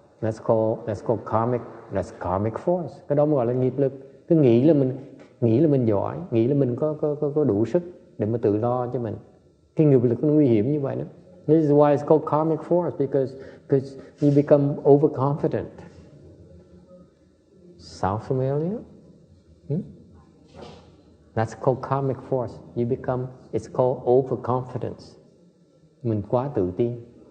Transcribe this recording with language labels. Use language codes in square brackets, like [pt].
[en] That's called karmic force. [vi] Cái đó mới gọi là nghiệp lực. Cứ nghĩ là mình giỏi, nghĩ là mình có đủ sức để mà tự lo cho mình. Cái nghiệp lực nó nguy hiểm như vậy đó. [en] This is why it's called karmic force, because you become overconfident. Sound familiar? That's called karmic force. You become, it's called overconfidence. [vi] Mình quá tự tin.